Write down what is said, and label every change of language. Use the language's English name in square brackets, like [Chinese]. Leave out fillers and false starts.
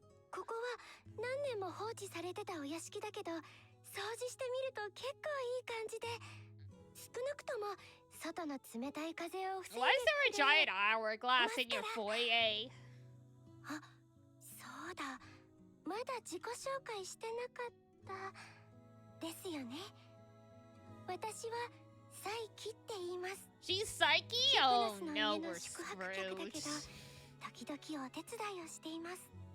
[Japanese] ここは何年も放置されてたお屋敷だけど、掃除してみると結構いい感じで、少なくとも外の冷たい風を防いで。 [English] Why is there a giant hourglass in your foyer? [Japanese] あ、そうだ。まだ自己紹介してなかったですよね。私はサイキって言います。 [English] She's Psyche? Oh no, we're screwed. [Japanese] 時々お手伝いをしています。